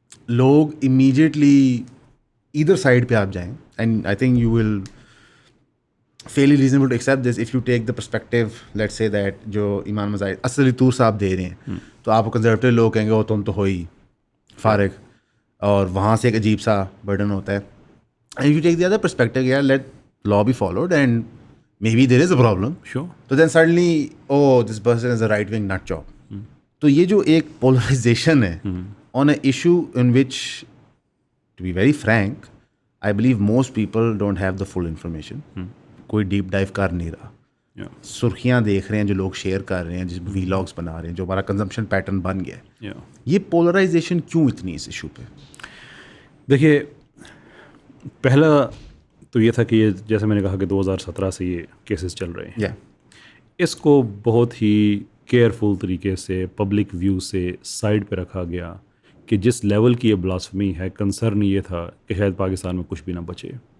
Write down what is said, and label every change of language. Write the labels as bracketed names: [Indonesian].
[Urdu] لوگ امیجیٹلی ادھر سائڈ پہ آپ جائیں, [English] and I think you will fairly reasonable to accept this if you take the perspective, let's say that [Urdu] جو ایمان مظاہر اصلی طور صاحب دے رہے ہیں, تو آپ کو کنزرویٹو لوگ کہیں گے وہ تم تو ہو ہی فارغ, اور وہاں سے ایک عجیب سا برڈن ہوتا ہے. [English] And you take the other perspective, یار let law be followed and maybe there is a problem. Sure. So then suddenly, oh, this person is a right wing nut job. [Urdu] تو یہ جو ایک [English] polarization ہے on an issue in which, to be very frank, I believe most people don't have the full information. [Urdu] کوئی deep dive کر نہیں رہا, سرخیاں دیکھ رہے ہیں جو لوگ شیئر کر رہے ہیں, جس وی لاگس بنا رہے ہیں, جو ہمارا کنزمپشن پیٹرن بن گیا ہے. یہ پولرائزیشن کیوں اتنی اس ایشو پہ؟ دیکھیے, پہلا تو یہ تھا کہ یہ جیسے میں نے کہا کہ 2017 سے یہ کیسز چل رہے ہیں, اس کو بہت ہی کیئرفل طریقے سے پبلک ویو سے سائڈ پہ رکھا گیا کہ جس لیول کی یہ بلاسفمی ہے, کنسرن یہ تھا کہ شاید پاکستان میں کچھ بھی نہ بچے.